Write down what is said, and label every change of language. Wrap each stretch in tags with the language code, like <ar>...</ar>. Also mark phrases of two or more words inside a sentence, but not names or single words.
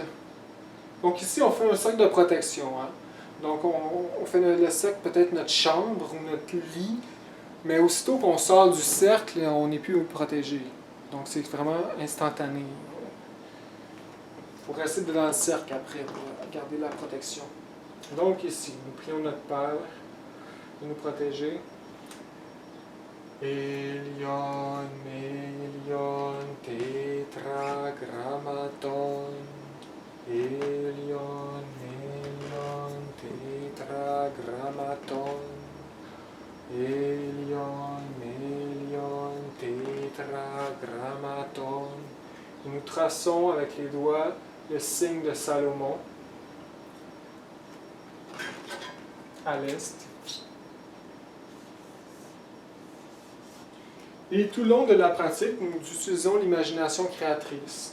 <fr>Donc ici, on fait un cercle de protection. Donc on fait le cercle, peut-être notre chambre ou notre lit, mais aussitôt qu'on sort du cercle, on n'est plus protégé. Donc c'est vraiment instantané. Il faut rester dans le cercle après pour garder la protection. Donc ici, nous prions notre Père de nous protéger. Elion, Elion, Tétragrammaton. Elion, Elion, Tétragrammaton. Elion, Elion, Tétragrammaton. Et nous traçons avec les doigts le signe de Salomon à l'est. Et tout le long de la pratique, nous utilisons l'imagination créatrice.</fr>